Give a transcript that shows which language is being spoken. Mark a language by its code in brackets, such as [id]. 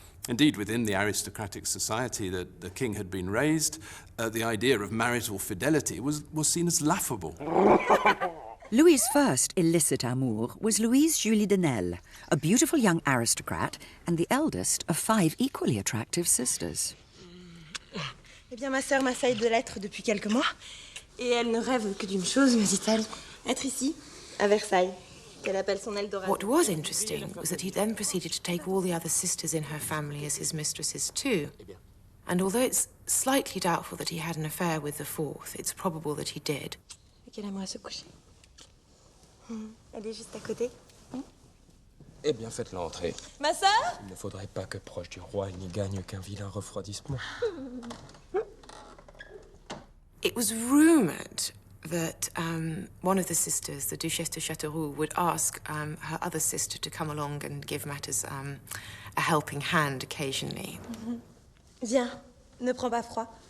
[en] Indeed, within the aristocratic society that the king had been raised, the idea of marital fidelity was seen as laughable. Louis's first illicit amour was Louise Julie de Nesle, a beautiful young aristocrat and the eldest of 5 equally attractive sisters. [fr] Eh bien, ma sœur m'assaille de lettres depuis quelques mois, et elle ne rêve que d'une chose, me dit-elle, être ici, à Versailles, qu'elle appelle son Eldorado. [en] What was interesting was that he then proceeded to take all the other sisters in her family as his mistresses too. And although it's slightly doubtful that he had an affair with the 4th, it's probable that he did. [fr] Et qu'elle aimerait se coucher. Elle est juste à côté. Eh bien, faites-la entrer. Ma sœur? Il ne faudrait pas que proche du roi, elle n'y gagne qu'un vilain refroidissement. [en] It was rumoured that one of the sisters, the Duchesse de Châteauroux, would ask her other sister to come along and give matters a helping hand occasionally. [fr] Viens, ne prends pas froid.